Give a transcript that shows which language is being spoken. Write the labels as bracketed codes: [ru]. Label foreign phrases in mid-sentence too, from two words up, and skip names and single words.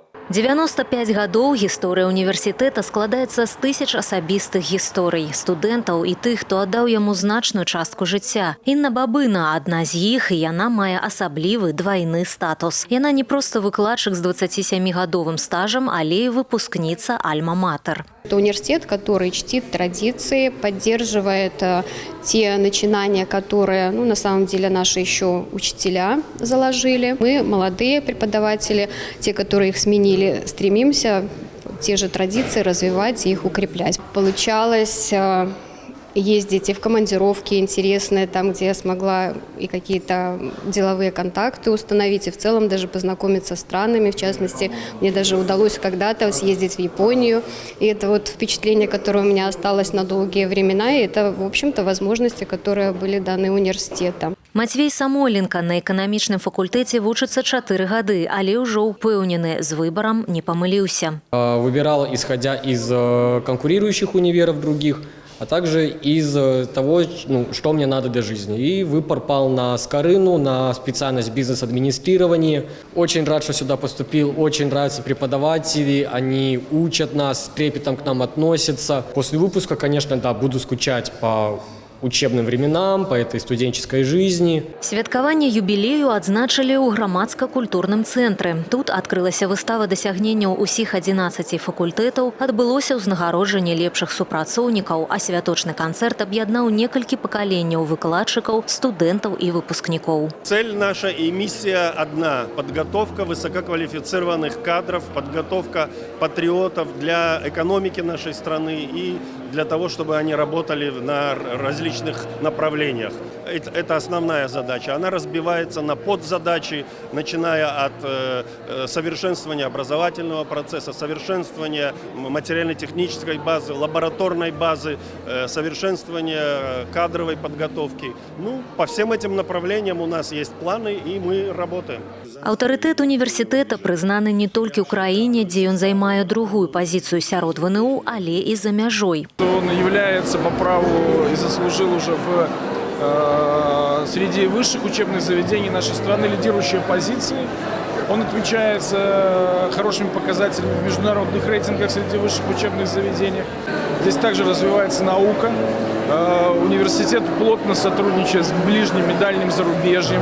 [be] 95 гадоў гісторыя універсітэта складаецца з тысяч асабістых гісторый, студэнтаў і тых, хто аддаў яму значную частку жыцця. Інна Бабына – адна з іх, і яна мае асаблівы двайны статус. Яна не проста выкладчык з 27-гадовым стажам, але і выпускніца Альма-Матер. [ru] Это университет, который чтит традиции, поддерживает те начинания, которые, на самом деле, наши еще учителя заложили. Мы молодые преподаватели, те, которые их сменили, или стремимся те же традиции развивать и их укреплять. Получалось ездить и в командировки интересные, там, где я смогла и какие-то деловые контакты установить, и в целом даже познакомиться с странами. В частности, мне даже удалось когда-то съездить в Японию. И это вот впечатление, которое у меня осталось на долгие времена, и это, в общем-то, возможности, которые были даны университетом. [be] Матвей Самойленко на эканамічным факультэце вучыцца 4 гады, але ўжо ўпэўнены, з выбарам не памыліўся. [ru] Выбирал, исходя из конкурирующих универов других, а также из того, что мне надо для жизни. И выбор пал на Скорину, на специальность бизнес-администрирования. Очень рад, что сюда поступил, очень нравятся преподаватели, они учат нас, с трепетом к нам относятся. После выпуска, конечно, да, буду скучать по учебным временам, по этой студенческой жизни. [be] Святкаванне юбілею адзначылі ў грамадска-культурным цэнтры. Тут адкрылася выстава дасягненняў усіх 11 факультэтаў, адбылося ўзнагароджанне лепшых супрацоўнікаў, а святочны канцэрт аб'яднаў некалькі пакаленняў выкладчыкаў, студэнтаў і выпускнікоў. [ru] Цель наша и миссия одна – подготовка высококвалифицированных кадров, подготовка патриотов для экономики нашей страны и для того, чтобы они работали на различных направлениях. Это основная задача. Она разбивается на подзадачи, начиная от совершенствования образовательного процесса, совершенствования материально-технической базы, лабораторной базы, совершенствования кадровой подготовки. По всем этим направлениям у нас есть планы, и мы работаем. [be] Аўтарытэт універсітэта прызнаны не толькі ў краіне, дзе ён займае другую пазіцыю сярод ВНУ, але і за мяжой. [ru] Он является по праву и заслужил уже среди высших учебных заведений нашей страны лидирующие позиции. Он отмечается хорошими показателями в международных рейтингах среди высших учебных заведений. Здесь также развивается наука. Университет плотно сотрудничает с ближним и дальним зарубежьем.